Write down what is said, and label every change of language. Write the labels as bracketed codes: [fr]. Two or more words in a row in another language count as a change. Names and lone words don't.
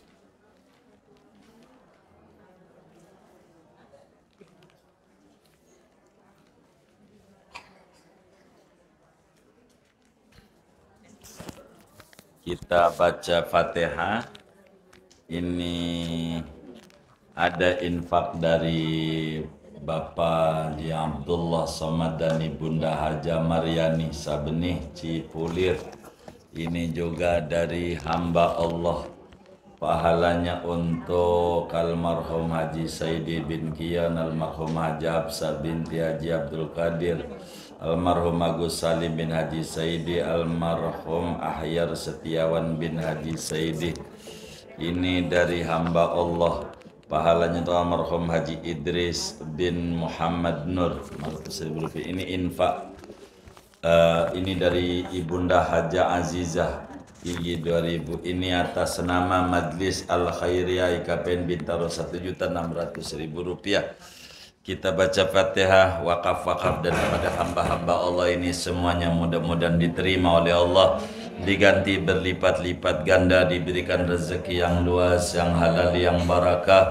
[id] Kita baca Fatihah. Ini ada infak dari Bapak Haji Abdullah Somad dan Bunda Haja Maryani Sabenih Cipulir. Ini juga dari hamba Allah. Pahalanya untuk almarhum Haji Saidi bin Kian, almarhum Haji Absa binti Haji Abdul Qadir, almarhum Agus Salim bin Haji Saidi, almarhum Ahyar Setiawan bin Haji Saidi. Ini dari hamba Allah. Pahalanya untuk almarhum Haji Idris bin Muhammad Nur. Ini infak. Ini dari Ibunda Haja Azizah Gigi 2000. Ini atas nama Majlis Al Khairiyah IKPN Bintaro 1.600.000 rupiah. Kita baca Fatihah, wakaf-wakaf dan kepada hamba-hamba Allah ini semuanya mudah-mudahan diterima oleh Allah, diganti berlipat-lipat ganda, diberikan rezeki yang luas, yang halal, yang barakah.